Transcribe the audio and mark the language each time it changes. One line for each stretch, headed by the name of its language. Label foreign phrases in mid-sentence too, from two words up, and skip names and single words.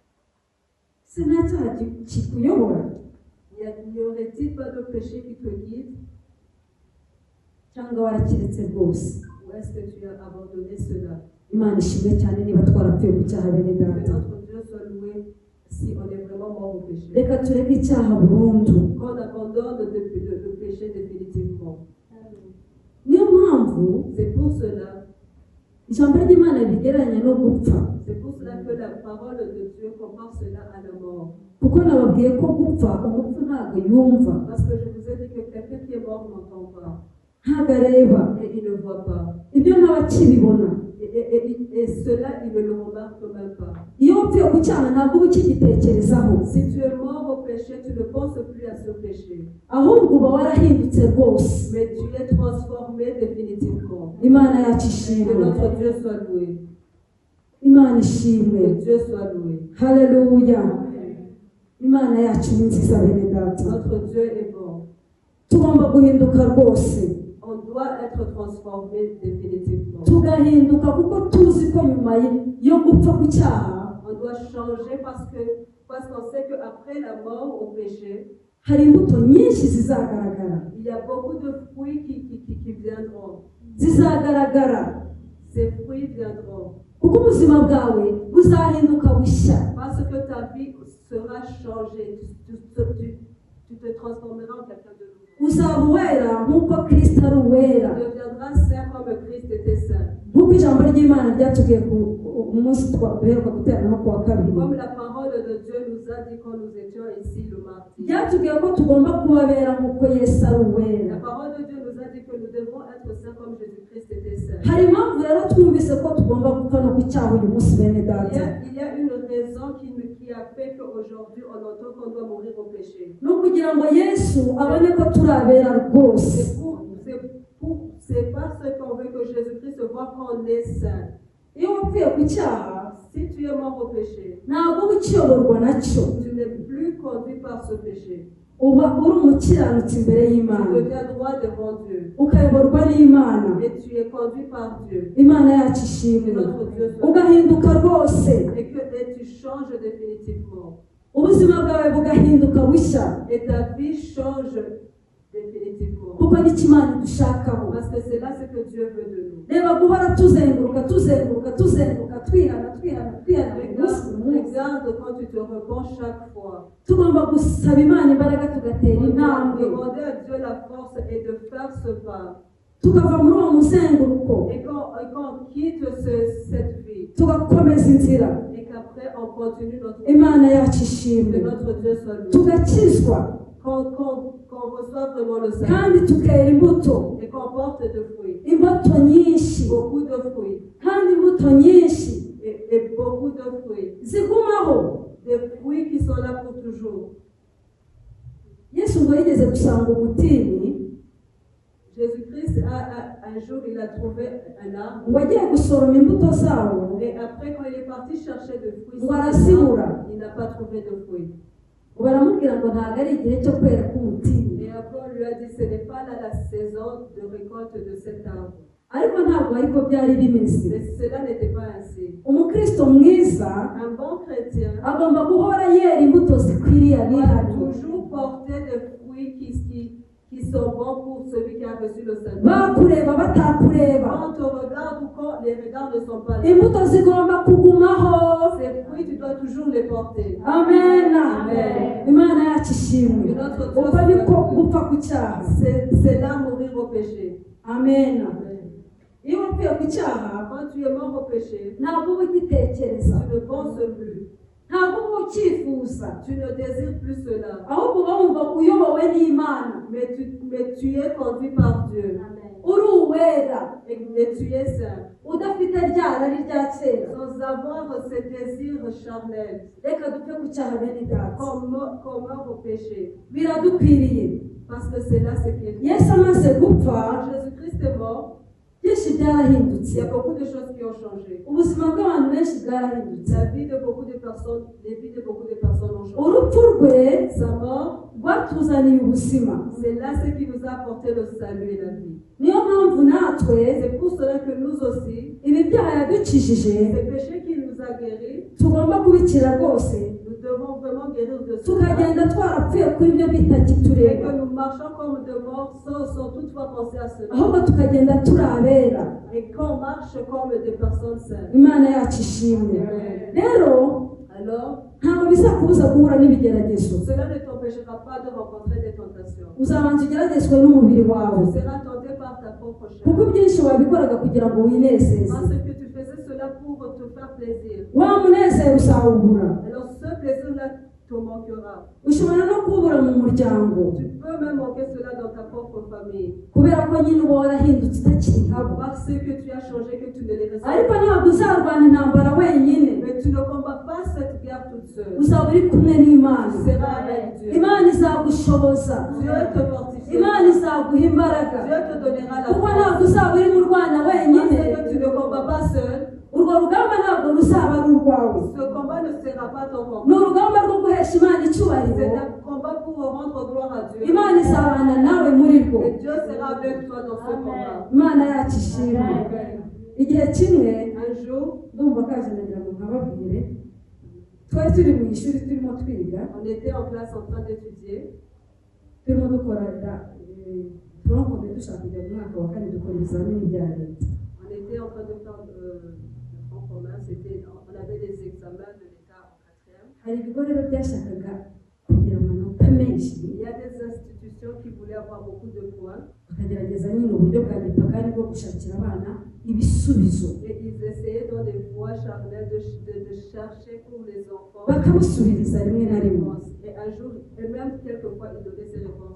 Kinyarwanda: Se nta cyaha kikuyobora
French: N'y aurait-il pas de péché qui te guide?
Kinyarwanda: cyangwa warakiretse rwose?
French: Ou est-ce que tu as abandonné cela?
Kinyarwanda: Imana ishimwe cyane niba twarapfuye ku cyaha bene
French: Que
Kinyarwanda: data.
French: notre Dieu soit loué si on est vraiment mort au péché.
Kinyarwanda: Reka tureke icyaha burundu.
French: Qu'on abandonne le péché définitivement.
Kinyarwanda: Niyo mpamvu
French: C'est pour cela,
Kinyarwanda: ijambo ry'Imana rigereranya no gupfa,
French: c'est pour cela que la parole de Dieu compare cela à la mort.
Kinyarwanda: kuko nababwiye ko gupfa umupfu ntabwo yumva,
French: Parce que je vous ai dit que quelqu'un qui est mort n'entend pas
Kinyarwanda: ntabwo areba,
French: et il ne voit pas.
Kinyarwanda: ibyo ntabakibibona.
French: Et cela, il ne le remarque même pas.
Kinyarwanda: Iyo wapfuye ku cyaha ntabwo uba ukigitekerezaho,
French: Si tu es mort au péché, tu ne penses plus à ce péché.
Kinyarwanda: ahubwo uba warahindutse rwose.
French: Mais tu es transformé définitivement.
Kinyarwanda: Imana yacu
French: Que
Kinyarwanda: ishimwe.
French: notre Dieu soit loué.
Kinyarwanda: Imana
French: Que
Kinyarwanda: ishimwe.
French: Dieu soit loué.
Kinyarwanda: Haleluya. Imana yacu ni nziza bene data.
French: Notre Dieu est bon.
Kinyarwanda: Tugomba guhinduka rwose,
French: On doit être transformé définitivement.
Kinyarwanda: tugahinduka kuko tuzi ko nyuma yo gupfa ku cyaha
French: On doit changer parce qu'on sait qu'après la mort au péché,
Kinyarwanda: hari imbuto nyinshi zizagaragara.
French: il y a beaucoup de fruits qui viendront.
Kinyarwanda: Zizagaragara
French: Ces fruits viendront.
Kinyarwanda: kuko ubuzima bwawe buzahinduka bushya.
French: Parce que ta vie sera changée. Tu te transformeras en quelqu'un de nouveau.
Kinyarwanda: Uzaba uwera nk'uko Kristo ari uwera,
French: Tu deviendras saint comme Christ était saint.
Kinyarwanda: nk'uko ijambo ry'Imana ryatubwiye ku munsi duheruka guteranaho ku wa kabiri.
French: Comme la parole de Dieu nous a dit quand nous étions ici le mardi.
Kinyarwanda: Ryatubwiye ko tugomba kuba abera nk'uko Yesu ari
French: La
Kinyarwanda: uwera.
French: parole de Dieu nous a dit que nous devons être saints comme Jésus-Christ était saint.
Kinyarwanda: Hari impamvu rero twumvise ko tugomba gupfa no ku cyaha uyu munsi bene data.
French: Il y a une raison qui a fait qu'aujourd'hui on entend qu'on doit mourir au péché.
Kinyarwanda: Ni ukugira ngo Yesu abone ko turi abera rwose.
French: C'est parce qu'on veut que Jésus-Christ voit qu'on est saint.
Kinyarwanda: Iyo wapfuye ku cyaha
French: Si tu es mort au péché,
Kinyarwanda: ntabwo uba ukiyoborwa nacyo,
French: tu n'es plus conduit par ce péché.
Kinyarwanda: uba uri umukiranutsi imbere
French: Tu
Kinyarwanda: y'Imana,
French: deviens droit devant Dieu.
Kinyarwanda: ukayoborwa n'Imana.
French: Et tu es conduit par Dieu.
Kinyarwanda: Imana yacu
French: Que
Kinyarwanda: ishimwe,
French: notre Dieu soit.
Kinyarwanda: ugahinduka rwose,
French: Et tu changes définitivement.
Kinyarwanda: ubuzima bwawe bugahinduka bushya,
French: Et ta vie change définitivement.
Kinyarwanda: kuko nicyo Imana idushakaho.
French: Parce que c'est là ce que Dieu veut de nous.
Kinyarwanda: Reba guhora tuzenguruka twihana buri munsi buri munsi.
French: Regarde quand tu te repens chaque fois.
Kinyarwanda: Tugomba gusaba Imana imbaraga tugatera
French: On doit
Kinyarwanda: intambwe,
French: demander à Dieu la force et de faire ce pas.
Kinyarwanda: tukava muri uwo muzenguruko,
French: Et quand on quitte cette vie,
Kinyarwanda: tugakomeza inzira.
French: et qu'après on continue notre
Kinyarwanda: Imana yacu
French: que
Kinyarwanda: ishimwe,
French: notre Dieu soit loué.
Kinyarwanda: tugakizwa
French: Qu'on reçoive vraiment le salut
Kinyarwanda: kandi tukera imbuto,
French: et qu'on porte de fruits,
Kinyarwanda: imbuto nyinshi
French: beaucoup de fruits
Kinyarwanda: kandi imbuto nyinshi
French: et beaucoup de fruits,
Kinyarwanda: zigumaho.
French: des fruits qui sont là pour toujours.
Kinyarwanda: Yesu ngo yigeze gusanga umutini,
French: Jésus-Christ, un jour, il a trouvé un arbre.
Kinyarwanda: ngo agiye gusoroma imbuto zawo,
French: Et après, quand il est parti chercher des fruits,
Kinyarwanda: ngo
French: sur cet
Kinyarwanda: arazibura.
French: arbre, il n'a pas trouvé de fruits.
Kinyarwanda: ngo baramubwira ngo ntabwo ari igihe cyo kwera k'umutini.
French: Et après, on lui a dit, ce n'est pas là la saison de récolte de cet arbre.
Kinyarwanda: ariko ntabwo ariko byari bimeze.
French: Mais cela n'était pas ainsi.
Kinyarwanda: Umukristo mwiza
French: Un bon chrétien
Kinyarwanda: agomba guhora yera imbuto zikwiriye
French: doit
Kinyarwanda: abihariye,
French: toujours porter des fruits qui sont bons pour celui qui a reçu le salut.
Kinyarwanda: bakureba batakureba,
French: Quand on te regarde ou quand les regards ne sont pas là,
Kinyarwanda: imbuto zigomba kugumaho.
French: ces fruits, tu dois toujours les porter.
Kinyarwanda: Amen.
French: Amen.
Kinyarwanda: Imana yacu ishimwe. Uko niko gupfa ku cyaha.
French: C'est là mourir au péché.
Kinyarwanda: Amen.
French: Amen.
Kinyarwanda: Iyo wapfuye ku cyaha
French: Quand tu es mort au péché,
Kinyarwanda: ntabwo uba ugitekereza,
French: tu ne penses plus.
Kinyarwanda: ntabwo uba ucyifuza,
French: Tu ne désires plus cela.
Kinyarwanda: ahubwo uba wumva uyobowe n'Imana,
French: Mais tu es conduit par Dieu.
Kinyarwanda: uri uwera,
French: Et tu es saint.
Kinyarwanda: udafite rya rari rya kera.
French: Sans avoir ces désirs charnels.
Kinyarwanda: Reka dupfe ku cyaha bene data,
French: Qu'on meurt au péché.
Kinyarwanda: biradukwiriye.
French: Parce que c'est là ce qui est.
Kinyarwanda: Yesu amaze gupfa,
French: Quand Jésus-Christ est mort,
Kinyarwanda: byinshi
French: il y
Kinyarwanda: byarahindutse,
French: a beaucoup de choses qui ont changé.
Kinyarwanda: ubuzima bw'abantu benshi bwarahindutse.
French: La vie de beaucoup de personnes, les vies de beaucoup de personnes ont changé.
Kinyarwanda: Urupfu rwe
French: Sa mort,
Kinyarwanda: rwatuzaniye ubuzima.
French: c'est là ce qui nous a apporté le salut et la vie.
Kinyarwanda: Niyo mpamvu natwe
French: C'est pour cela que nous aussi,
Kinyarwanda: ibi byaha yadukijije
French: ces péchés qui nous a guéris,
Kinyarwanda: tugomba kubikira rwose,
French: nous devons vraiment guérir de cela.
Kinyarwanda: tukagenda twarapfuye kuri ibyo
French: Et
Kinyarwanda: bitakitureba,
French: que nous marchons comme de morts sans toutefois penser à cela.
Kinyarwanda: ahubwo tukagenda turi abera.
French: Et qu'on marche comme des personnes saines.
Kinyarwanda: Imana yacu ishimwe. Rero
French: Alors,
Kinyarwanda: ntabwo bizakubuza guhura n'ibigeragezo,
French: cela ne t'empêchera pas de rencontrer des tentations.
Kinyarwanda: uzabanza ugeragezwe n'umubiri wawe,
French: Tu seras tenté par ta propre chair.
Kinyarwanda: kuko ibyinshi wabikoraga kugira ngo winezeze.
French: Parce que tu faisais cela pour te faire plaisir.
Kinyarwanda: Wa munezero uzawubura,
French: Alors ce plaisir-là te manquera.
Kinyarwanda: ushobora no kuwubura mu muryango,
French: Tu peux même manquer cela dans ta propre famille.
Kinyarwanda: kubera ko nyine uba warahindutse utakiri nkabo.
French: Parce que tu as changé, que tu ne les respectes
Kinyarwanda: Ariko
French: pas.
Kinyarwanda: ntabwo uzarwana intambara wenyine,
French: Mais tu ne combats pas cette guerre toute seule.
Kinyarwanda: uzaba uri kumwe n'Imana.
French: Tu seras avec Dieu.
Kinyarwanda: Imana izagushoboza,
French: Dieu te fortifiera.
Kinyarwanda: Imana izaguha imbaraga,
French: Dieu te donnera la
Kinyarwanda: kuko
French: force.
Kinyarwanda: ntabwo uzaba uri mu rwana
French: Parce
Kinyarwanda: wenyine.
French: que tu ne combats pas seul.
Kinyarwanda: Urwo rugamba ntabwo ruzaba ari urwawe,
French: Ce combat ne sera pas ton
Kinyarwanda: ni
French: combat.
Kinyarwanda: urugamba rwo guhesha Imana icyubahiro.
French: C'est un combat pour rendre gloire à Dieu.
Kinyarwanda: Imana izabana nawe muri rwo.
French: Et Dieu sera avec toi dans ce combat.
Kinyarwanda: Imana yacu ishimwe. Igihe kimwe
French: Un jour,
Kinyarwanda: ndumva kaje ndagira ngo nkababwire, twari turi mu ishuri turimo twiga,
French: on était en classe en train d'étudier.
Kinyarwanda: turimo dukora turonkomeye dushaka kujya mu mwaka wa kane dukora ibizamini bya leta.
French: On était en train de faire le front commun. On avait des examens de l'État en 4e.
Kinyarwanda: Hari ibigo rero byashakaga kugira amanota menshi,
French: Il y a des institutions qui voulaient avoir beaucoup de points.
Kinyarwanda: bakagerageza nyine uburyo bwa gipagani bwo gushakira abana ibisubizo,
French: Et ils essayaient dans des voies charnelles de chercher pour les enfants
Kinyarwanda: bakabasubiriza rimwe na
French: des
Kinyarwanda: rimwe,
French: réponses. Et un jour, et même quelquefois, ils donnaient ces réponses.